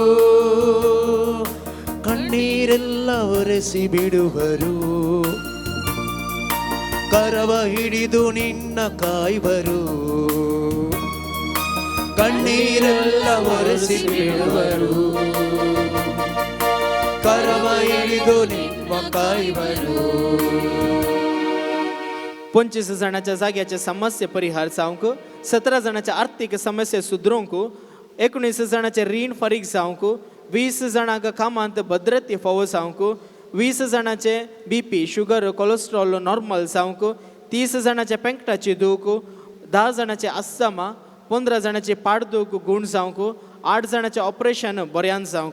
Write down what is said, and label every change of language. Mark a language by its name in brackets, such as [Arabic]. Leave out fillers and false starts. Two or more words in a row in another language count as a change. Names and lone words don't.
[Kannada] ಕಣ್ಣೀರೆಲ್ಲ ಒರೆಸಿ ಬಿಡುವರು, ಕರವ ಹಿಡಿದು ನಿನ್ನ ಕಾಯುವರು. ಕಣ್ಣೀರೆಲ್ಲ ಒರೆಸಿ ಬಿಡುವರು, ಕರವ ಹಿಡಿದು ನಿಮ್ಮ ಕಾಯುವರು. [Konkani] 25 जाणांच्या जाग्याचे समस्या परिहार जावंक, 17 जाणांच्या आर्थीक समस्या सुदरोवंक, 19 जाणांचे रीण फारीक जावंक, 20 जाणांक कामांत भद्रते फावो जावंक, 20 जाणांचे BP, शुगर, कोलेस्ट्रॉल नॉर्मल जावंक, 30 जाणांचे पेंकटाची दूख, 10 जाणांचे अस्थमा, 15 जाणांचे पाडदूख गुण जावंक, 8 जाणांचे ऑपरेशन बऱ्यान जावंक.